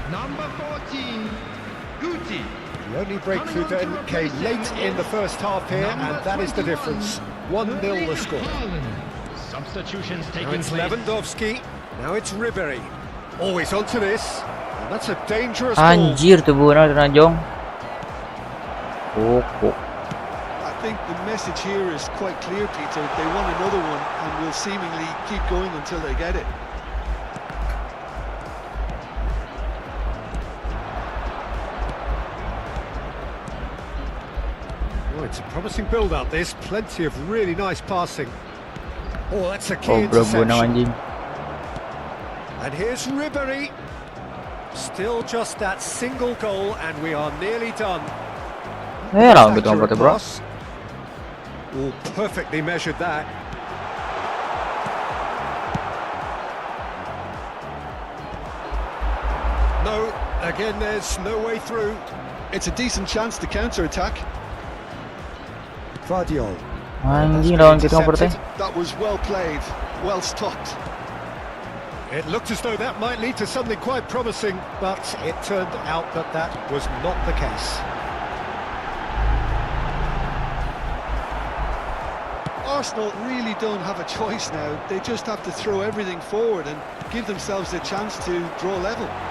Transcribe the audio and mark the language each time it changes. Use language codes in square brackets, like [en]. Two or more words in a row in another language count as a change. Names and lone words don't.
[en] Number 14, Guti. The only breakthrough then came late in the first half here, and that is the difference. 1-0 the score. Substitutions Now taking it's place. Lewandowski. Now it's Ribery. Always onto this. And that's a dangerous ball. [id] Anjir tuh bukan Ranjong. Oh. [en] I think the message here is quite clear, Peter. They want another one and will seemingly keep going until they get it. Oh, it's a promising build-up, this. Plenty of really nice passing. Oh, that's a key Oh bro interception. [id] anjing. [en] And here's Ribery. Still just that single goal, and we are nearly done. [id] Lawan gitu [en] Accurate bro. pass. Oh, perfectly measured that. No, again, there's no way through. It's a decent chance to counter-attack. Vardiol. [id] Anjing lawan gitu berarti. [en] That was well played, well stopped. It looked as though that might lead to something quite promising, but it turned out that that was not the case. Arsenal really don't have a choice now. They just have to throw everything forward and give themselves a chance to draw level.